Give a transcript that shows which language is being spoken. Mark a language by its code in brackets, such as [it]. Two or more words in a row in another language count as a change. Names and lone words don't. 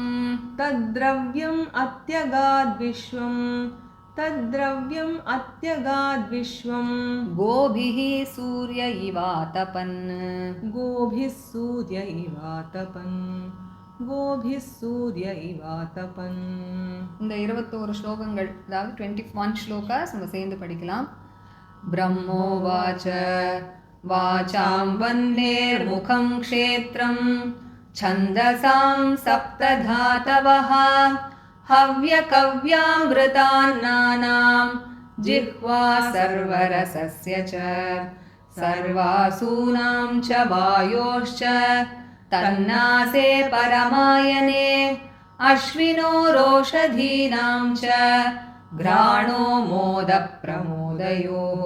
[sa] तद्द्रव्यम् अत्यगाद्विश्वं तद्द्रव्यम् अत्यगाद्विश्वं गोभिः सूर्य इवातपन् गोभिः सूर्य इवातपन् गोभिः सूर्य इवातपन् [ta] இந்த 21 ஸ்லோகங்கள் அதாவது 21 ஸ்லோகாஸ் நம்ம சேர்ந்து படிக்கலாம். [sa] ब्रह्मोवाच वाचाम् वह्नेर्मुखम् क्षेत्रम् छन्दसां सप्तधातवः हव्यकव्यामृतान्नानां जिह्वा सर्वरसस्य च सर्वासूनां च वायोश्च तन्नासे परमायने अश्विनोरोषधीनां च घ्राणो मोदप्रमोदयोः